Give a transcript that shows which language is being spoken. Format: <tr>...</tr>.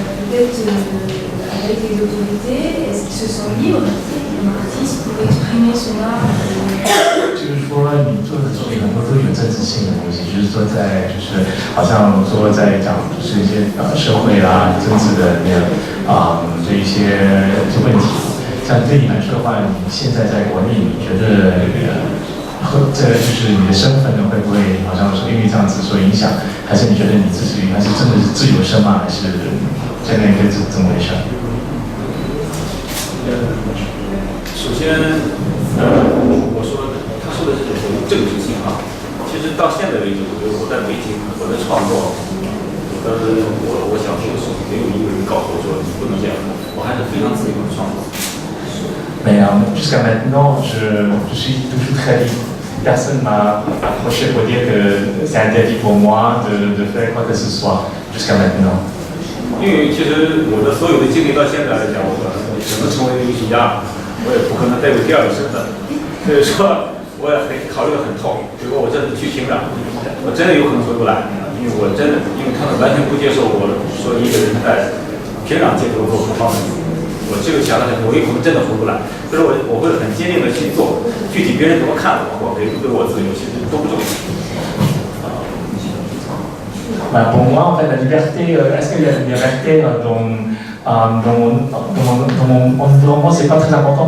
<fr>fait, avec les autorités, est-ce qu'ils se sentent libres comme artiste pour exprimer son art</fr> <zh>就是说，你做的作品能够都有政治性的东西，就是说好像说在讲就是一些社会啦、政治的这一些问题。像对你来说的话，你现在在国内，你觉得这就是你的身份呢，会不会好像说因为这样子受影响？还是你觉得你自己还是真的是自由身吗？还是现在应该怎么回事？首先，他说的是政治性啊。其实到现在为止，我觉得我在北京，我的创作，我想做的事情，没有一个人告诉我说你不能这样做，我还是非常自由的创作。</zh> <fr>Mais jusqu'à maintenant, je suis toujours très libre. Personne m'a approché pour dire que c'est interdit pour moi de faire quoi que ce soit jusqu'à maintenant.</fr> <zh>因为其实我的所有的经历到现在来讲，我只能成为艺术家，我也不可能再有第二个身份。所以说，我也考虑得很透。如果我这次去平壤，我真的有可能回不来，因为他们完全不接受我说一个人在平壤街头做performance。我这个想了很多，我有可能真的回不来，所以我会很坚定的去做。具体别人怎么看我，给不给我自由，其实都不重要。</zh> <fr>Pour moi, en fait, la liberté, est-ce qu'il y a une liberté dans mon environnement, c'est pas très important.</fr>